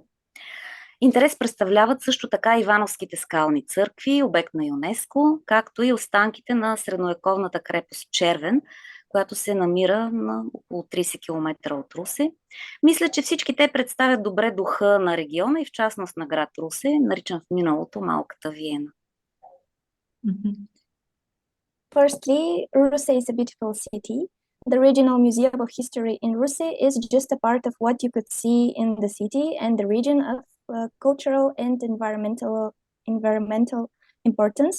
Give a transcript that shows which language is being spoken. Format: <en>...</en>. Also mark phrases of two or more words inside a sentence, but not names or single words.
<bg>Интерес представляват също така Ивановските скални църкви, обект на ЮНЕСКО, както и останките на средновековната крепост Червен, която се намира на около 30 км от Русе. Мисля, че всички те представят добре духа на региона и в частност на град Русе, наричан в миналото Малката Виена.</bg> <en>Firstly, Russe is a beautiful city. The Regional Museum of History in Russe is just a part of what you could see in the city and the region of cultural and environmental importance.</en>